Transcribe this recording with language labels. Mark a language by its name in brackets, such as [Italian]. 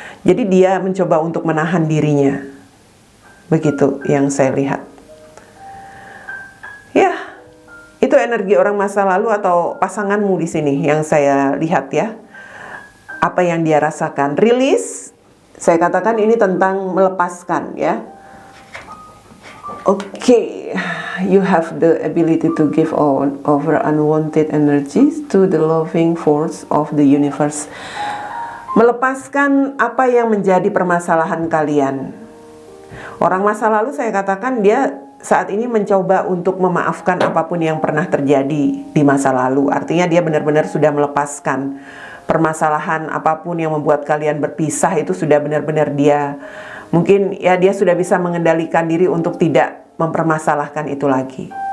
[Indonesian] Jadi dia mencoba untuk menahan dirinya. Begitu yang saya lihat. Ya, itu energi orang masa lalu atau pasanganmu di sini yang saya lihat ya. Apa yang dia rasakan, rilis. Saya katakan ini tentang melepaskan ya. [English] Oke, you have the ability to give over unwanted energies to the loving force of the universe. [Indonesian] melepaskan apa yang menjadi permasalahan kalian. Orang masa lalu saya katakan dia saat ini mencoba untuk memaafkan apapun yang pernah terjadi di masa lalu. Artinya dia benar-benar sudah melepaskan permasalahan apapun yang membuat kalian berpisah. Itu sudah benar-benar dia, mungkin ya dia sudah bisa mengendalikan diri untuk tidak mempermasalahkan itu lagi.